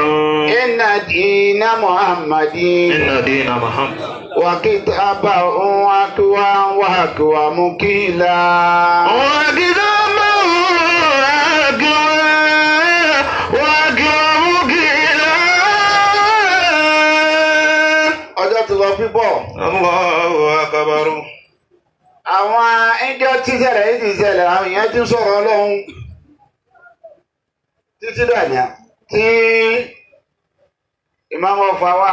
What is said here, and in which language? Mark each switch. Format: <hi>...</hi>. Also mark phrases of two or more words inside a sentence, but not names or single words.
<ar>إن دين محمد دين محمد وكتابه أقوى وأقوى مكيلا. وكتابه أقوى وأقوى مكيلا.</ar> <yo>ọjọ́ ti lọ pípọ̀.</yo> <ar>الله أكبر.</ar> <yo>Àwọn ẹjọ́ tí ṣẹlẹ̀ yìí ti ṣẹlẹ̀ àwọn èèyàn ti sọ̀rọ̀ Ọlọ́run títí dàníà tí ìmáàmù ọ̀fà wa</yo>